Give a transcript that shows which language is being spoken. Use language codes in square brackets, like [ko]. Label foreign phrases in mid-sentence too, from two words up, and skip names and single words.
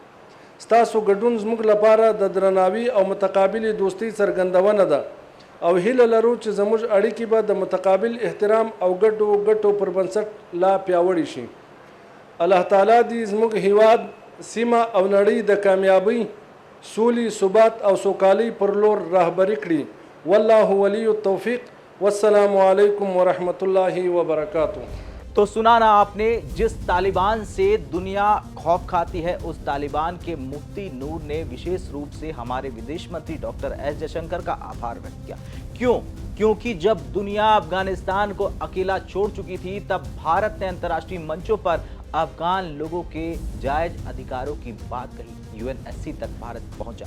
[ps] ستاسو ګډون زموږ لپاره د درناوي او متقابلې دوستۍ څرګندونه ده او هیله لرو چې زموږ اړیکې به د متقابل احترام او ګټو پر بنسټ لا پیاوړې شي. الله تعالی دې زموږ هیواد، سیمه او نړۍ د کامیابی، سولې، ثبات او سوکالۍ پر لور راهبري کړي. [ar] والله ولی التوفیق. والسلام علیکم ورحمۃ اللہ وبرکاتہ. [hi] तो सुना ना आपने, जिस तालिबान से दुनिया खौफ खाती है उस तालिबान के मुफ्ती नूर ने विशेष रूप से हमारे विदेश मंत्री डॉक्टर एस जयशंकर का आभार व्यक्त किया। क्यों? क्योंकि जब दुनिया अफगानिस्तान को अकेला छोड़ चुकी थी तब भारत ने अंतर्राष्ट्रीय मंचों पर अफगान लोगों के जायज अधिकारों की बात कही, यूएनएससी तक भारत पहुंचा।